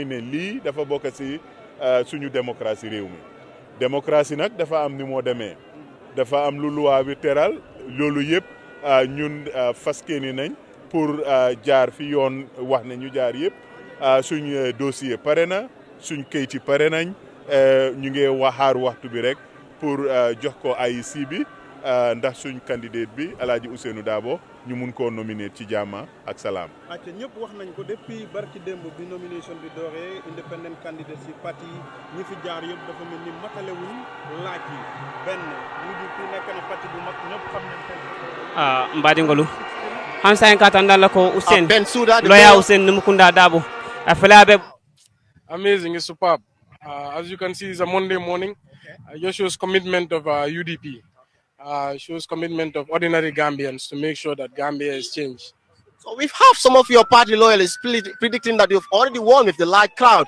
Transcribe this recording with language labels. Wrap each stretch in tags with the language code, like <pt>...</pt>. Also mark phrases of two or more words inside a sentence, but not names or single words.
<wo>ne lii dafa bokk ci suñu démocratie réew mi démocratie nag dafa am ni moo demee dafa am lu loi bi teral loolu yëpp ñun faskeeni nañ pour jaar fi yoon wax ne ñu jaar yëpp suñ dossier pare na suñ kayiti pare nañ ñu ngi waxaar waxtu bi rek pour jox ko IEC bi ndax suñ candidate bi Alhaji Ousainou Darboe ñu mun koo nominer ci jàmm ak salaam. acca ñëpp wax nañ ko depuis barki démb bi nomination bi dooree</wo> <en>independent candidate</en> <wo>si parti ñi fi jaar yëpp dafa mel ni matalewuñ laaj yi benn UDP nekk na parti bu mag ñëpp xam nañ</wo> <man>mbaadi ngolu han sayen ka tan dalla ko Ousainou loya Ousainou Numukunda Darboe afelabe.</man> <en>Amazing, it's superb. As you can see, it's a Monday morning. Just shows commitment of UDP. Shows commitment of ordinary Gambians to make sure that Gambia is changed. So we have some of your party loyalists predicting that you've already won with the large crowd.</en>